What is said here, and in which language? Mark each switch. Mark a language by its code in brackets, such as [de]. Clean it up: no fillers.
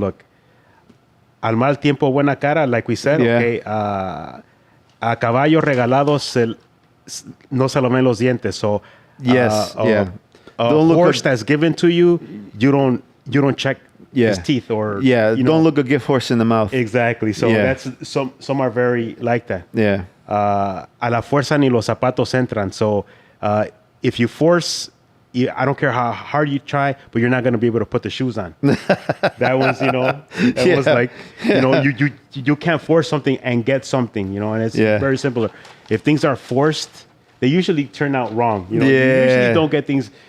[en] Look. [es] Al mal tiempo, buena cara, [en] like we said. Okay. [es] A caballo regalado no se lo ven los dientes. [en] So yes, yeah. Don't look horse that's given to you, you don't check his teeth or don't look a gift horse in the mouth. Exactly. So that's some are very like that. Yeah. [es] A la fuerza ni los zapatos entran. [en] So if you force, I don't care how hard you try, but you're not going to be able to put the shoes on. That was, that was like, you can't force something and get something, and it's very simple. If things are forced, they usually turn out wrong. You usually don't get things.